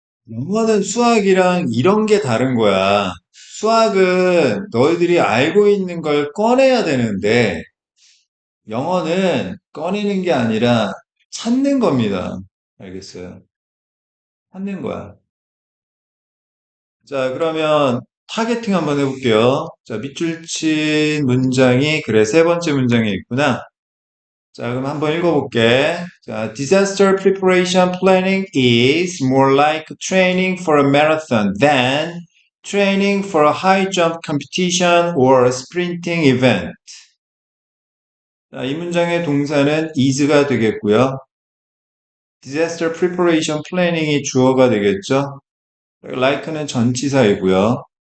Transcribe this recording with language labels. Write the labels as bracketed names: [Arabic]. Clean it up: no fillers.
[Korean] 영어는 수학이랑 이런 게 다른 거야. 수학은 너희들이 알고 있는 걸 꺼내야 되는데, 영어는 꺼내는 게 아니라 찾는 겁니다. 알겠어요? 찾는 거야. 자, 그러면 타겟팅 한번 해볼게요. 자, 밑줄 친 문장이, 그래, 세 번째 문장에 있구나. 자, 그럼 한번 읽어볼게. [English] 자, disaster preparation planning is more like training for a marathon than training for a high jump competition or a sprinting event. [Korean] 자, 이 문장의 동사는 is가 되겠고요. disaster preparation planning이 주어가 되겠죠. like는 전치사이고요.